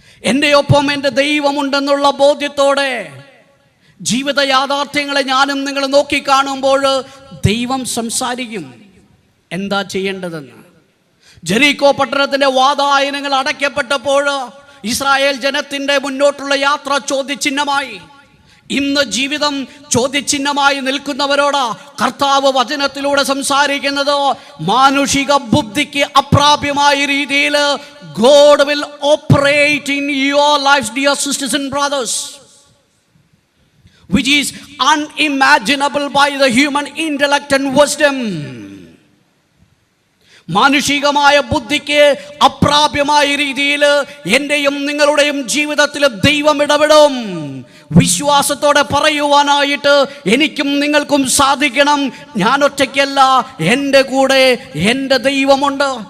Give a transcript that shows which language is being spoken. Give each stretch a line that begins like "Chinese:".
Malayalam: എൻ്റെ ഒപ്പം എൻ്റെ ദൈവമുണ്ടെന്നുള്ള ബോധ്യത്തോടെ ജീവിത യാഥാർത്ഥ്യങ്ങളെ ഞാനും നിങ്ങൾ നോക്കിക്കാണുമ്പോൾ ദൈവം സംസാരിക്കും എന്താ ചെയ്യേണ്ടതെന്ന്. ജെറിക്കോ പട്ടണത്തിൻ്റെ വാതായനങ്ങൾ അടയ്ക്കപ്പെട്ടപ്പോൾ ഇസ്രായേൽ ജനത്തിൻ്റെ മുന്നോട്ടുള്ള യാത്ര ചോദ്യചിഹ്നമായി. ഇന്ന് ജീവിതം ചോദ്യചിഹ്നമായി നിൽക്കുന്നവരോടാ കർത്താവ് വചനത്തിലൂടെ സംസാരിക്കുന്നത്. മാനുഷിക ബുദ്ധിക്ക് അപ്രാപ്യമായ രീതിയിൽ
English: God will operate in your lives, dear sisters and brothers, which is unimaginable by the human intellect and wisdom.
Malayalam: മാനുഷികമായ ബുദ്ധിക്ക് അപ്രാപ്യമായ രീതിയിൽ എൻ്റെയും നിങ്ങളുടെയും ജീവിതത്തിൽ ദൈവം ഇടപെടും. വിശ്വാസത്തോടെ പറയുവാനായിട്ട് എനിക്കും നിങ്ങൾക്കും സാധിക്കണം, ഞാൻ ഒറ്റയ്ക്കല്ല, എൻ്റെ കൂടെ എൻ്റെ ദൈവമുണ്ട്.